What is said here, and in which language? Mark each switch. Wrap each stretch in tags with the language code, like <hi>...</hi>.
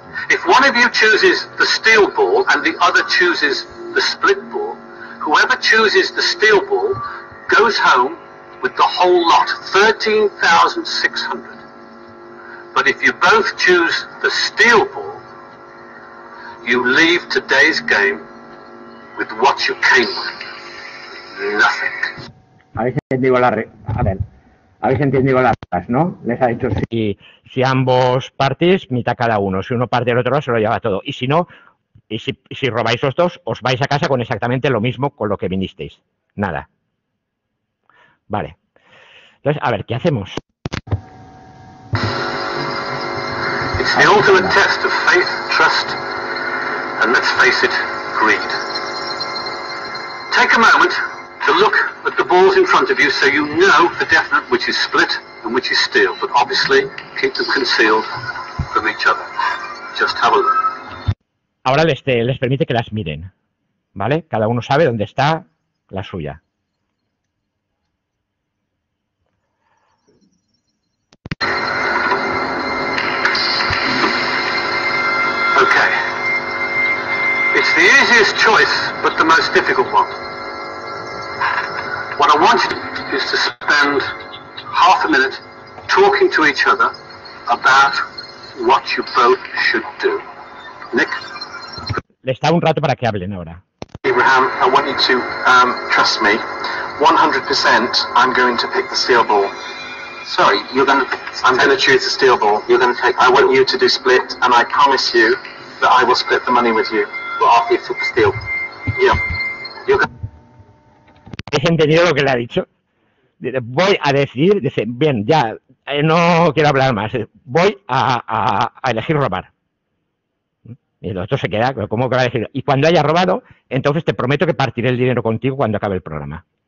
<en>If one of you chooses the steal ball and the other chooses the split ball, whoever chooses the steal ball goes home with the whole lot, 13,600. But if you both choose the steal ball, you leave today's game with what you came with. Nothing.</en> <es>A ver si digo a ver, Habéis entendido las cosas, ¿no? Les ha dicho si ambos partís, mitad cada uno. Si uno parte del otro lado, se lo lleva todo. Y si no, y si robáis los dos, os vais a casa con exactamente lo mismo con lo que vinisteis. Nada. Vale. Entonces, a ver, ¿qué hacemos?</es> <en>It's the ultimate test of faith, trust, and let's face it, greed. Take a moment to look at the balls in front of you so you know for definite which is split and which is steel, but obviously keep them concealed from each other. Just have a look.</en> <es>Ahora les permite que las miren, ¿vale? Cada uno sabe dónde está la suya.</es> <en>Okay. It's the easiest choice, but the most difficult one. What I want you is to spend half a minute talking to each other about what you both should do. Nick?</en> <es>Les da un rato para que hablen ahora.</es> <en>Abraham, I want you to trust me. 100% I'm going to pick the steel ball. Sorry, I'm going to choose the steel ball. You're going to take. I want you to do split, and I promise you that I will split the money with you. Well, after you took the steel. Yeah. You're going.</en> <es>¿Has entendido lo que le ha dicho? Dice, voy a decidir, dice, bien, ya, no quiero hablar más, voy a elegir robar. Y el otro se queda, ¿cómo que va a elegir? Y cuando haya robado, entonces te prometo que partiré el dinero contigo cuando acabe el programa.</es>